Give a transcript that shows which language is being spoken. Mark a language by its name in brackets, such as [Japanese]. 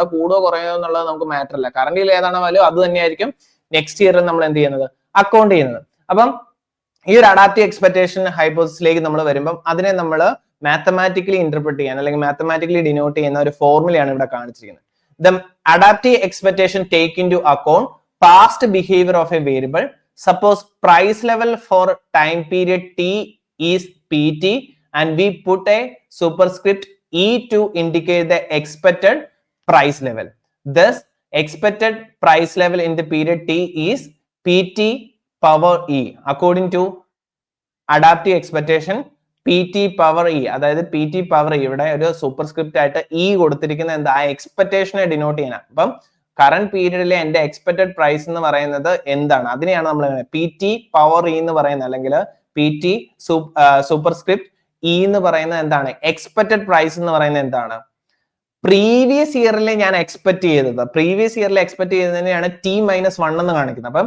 [Malayalam] അവിടെ കൂടുകയോ കുറയോ എന്നുള്ളത് നമുക്ക് മാറ്റർ അല്ല. കറന്റ് ഇയറിൽ ഏതാണോ വാല്യൂ അത് തന്നെയായിരിക്കും നെക്സ്റ്റ് ഇയറിൽ നമ്മൾ എന്ത് ചെയ്യുന്നത്, അക്കൗണ്ട് ചെയ്യുന്നത്. അപ്പം ഈ ഒരു അഡാപ്റ്റീവ് എക്സ്പെക്ടേഷൻ ഹൈപ്പോസിസിലേക്ക് നമ്മൾ വരുമ്പം അതിനെ നമ്മൾ മാത്തമാറ്റിക്കലി ഇന്റർപ്രറ്റ് ചെയ്യാൻ അല്ലെങ്കിൽ മാത്തമാറ്റിക്കലി ഡിനോട്ട് ചെയ്യുന്ന ഒരു ഫോർമുലയാണ് ഇവിടെ കാണിച്ചിരിക്കുന്നത്. [English] The adaptive expectation take into account past behavior of a variable. Suppose price level for time period t is pt and we put a superscript e to indicate the expected price level. Thus expected price level in the period t is pt power e. According to adaptive expectation, pt power e, [Malayalam] അതായത് pt power e ഇവിടെ ഒരു superscript ആയിട്ട് e കൊടുത്തിരിക്കുന്ന എന്താ, എക്സ്പെക്ടേഷനെ denote ചെയ്യാനാണ്. അപ്പം current പീരീഡിലെ എന്റെ expected price എന്ന് പറയുന്നത് എന്താണ്, അതിനെയാണ് നമ്മൾ പി ടി പവർ ഇ എന്ന് പറയുന്നത്, അല്ലെങ്കിൽ പി ടി സൂപ്പർസ്ക്രിപ്റ്റ് ഇ എന്ന് പറയുന്നത് എന്താണ്, എക്സ്പെക്ടഡ് പ്രൈസ് എന്ന് പറയുന്നത് എന്താണ്, പ്രീവിയസ് ഇയറിൽ ഞാൻ എക്സ്പെക്ട് ചെയ്തത്, പ്രീവിയസ് ഇയറിൽ എക്സ്പെക്ട് ചെയ്തതിനെയാണ് ടി -1 എന്ന് കാണിക്കുന്നത്.